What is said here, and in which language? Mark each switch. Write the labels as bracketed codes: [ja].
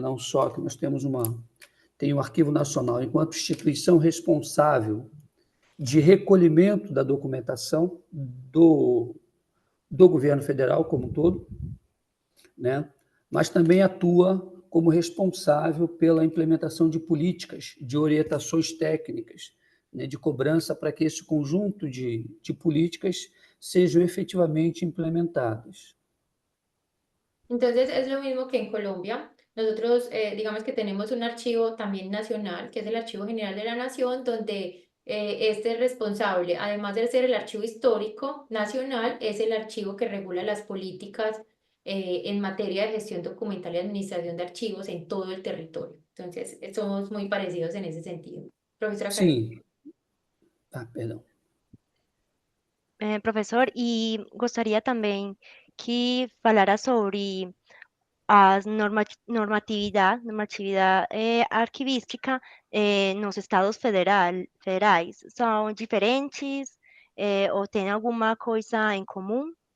[pt] Não só que nós tem o Arquivo Nacional enquanto instituição responsável de recolhimento da documentação do governo federal como um todo, né? Mas também atua como responsável pela implementação de políticas, de orientações técnicas, né, de cobrança para que esse conjunto de políticas sejam efetivamente implementadas. [es] Entonces es lo mismo que en Colombia. Nosotros, digamos que tenemos un archivo también nacional, que es el Archivo General de la Nación, donde este es responsable, además de ser el archivo histórico nacional, es el archivo que regula las políticas en materia de gestión documental y administración de archivos en todo el territorio. Entonces, somos muy parecidos en ese sentido. Profesora Karen. [pt] Sim. Perdão. Professor, e gostaria também que falara sobre a normatividade arquivística nos estados federais. São diferentes ou tem alguma coisa em comum?